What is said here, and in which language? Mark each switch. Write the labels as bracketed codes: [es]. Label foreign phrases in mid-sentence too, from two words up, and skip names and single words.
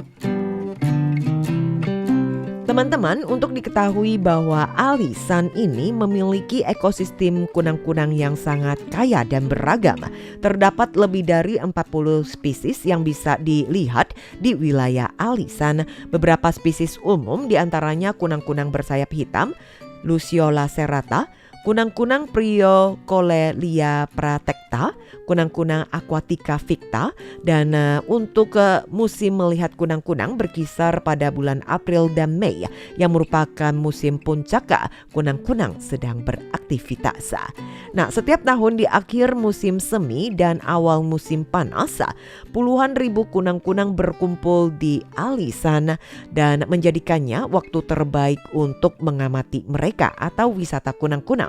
[id] Teman-teman, untuk diketahui bahwa Alisan ini memiliki ekosistem kunang-kunang yang sangat kaya dan beragam. Terdapat lebih dari 40 spesies yang bisa dilihat di wilayah Alisan. Beberapa spesies umum diantaranya kunang-kunang bersayap hitam, Luciola serrata, kunang-kunang Priocolelia pratekta, kunang-kunang Aquatica ficta, dan untuk musim melihat kunang-kunang berkisar pada bulan April dan Mei yang merupakan musim puncak kunang-kunang sedang beraktivitas. Nah, setiap tahun di akhir musim semi dan awal musim panas, puluhan ribu kunang-kunang berkumpul di Alisan dan menjadikannya waktu terbaik untuk mengamati mereka atau wisata kunang-kunang.